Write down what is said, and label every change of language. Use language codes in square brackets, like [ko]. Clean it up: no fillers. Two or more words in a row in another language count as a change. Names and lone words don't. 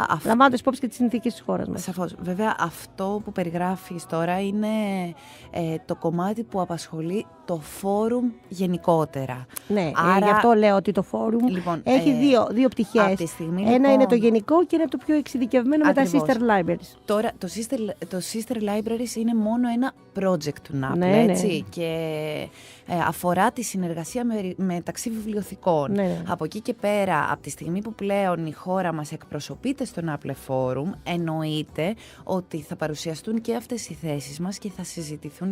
[el] Λαμβάνοντας υπόψη και τις συνθήκες της χώρας μας. Σαφώς. Βέβαια, αυτό που περιγράφεις τώρα είναι το κομμάτι που απασχολεί το φόρουμ γενικότερα. Ναι, γι' αυτό λέω ότι το φόρουμ έχει δύο πτυχές. Ένα είναι το γενικό και ένα το πιο εξειδικευμένο με τα [en] sister libraries. [el] Τώρα, το [en] sister libraries [el] είναι μόνο ένα project του NAPLE, έτσι, ναι. Και αφορά τη συνεργασία μεταξύ βιβλιοθηκών. Ναι. Από εκεί και πέρα, από τη στιγμή που πλέον η χώρα μας εκπροσωπείται στο NAPLE Forum, εννοείται ότι θα παρουσιαστούν και αυτές οι θέσεις μας και θα συζητηθούν.